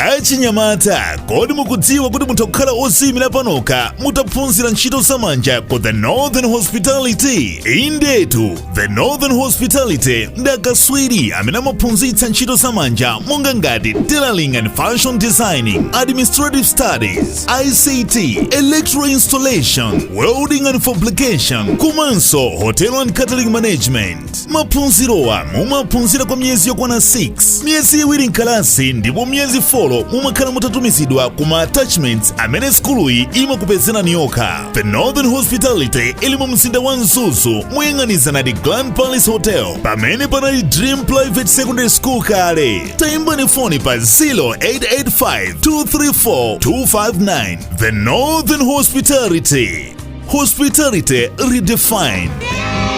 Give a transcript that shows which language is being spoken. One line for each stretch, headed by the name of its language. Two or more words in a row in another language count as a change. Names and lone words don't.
Nyanja: achinyamata, kodi mukudziwa kuti mutakhala oziyimira panoka mutaphunzira ntchito zamanja ku the Northern Hospitality? Indetu, the Northern Hospitality ndi akatswiri amene amaphunzitsa ntchito zamanja monga ngati
English: tailoring and fashion designing, administrative studies, ICT, electrical installation, welding and fabrication, komanso hotel and catering management.
Nyanja: Maphunzirowa mumaphunzira kwa miyezi yokwana 6, miyezi iwiri mkalasi ndipo miyezi 4 mumakhala mutatumizidwa kuma attachments amene skuluyi imakupezerani yokha. The Northern Hospitality ili mu mzinda wa Mzuzu moyang'anizana ndi Grand Palace Hotel pamene panali Dream Private Secondary School kale. Tayimbani foni pa 0885 234 259. The Northern Hospitality.
English: Hospitality redefined.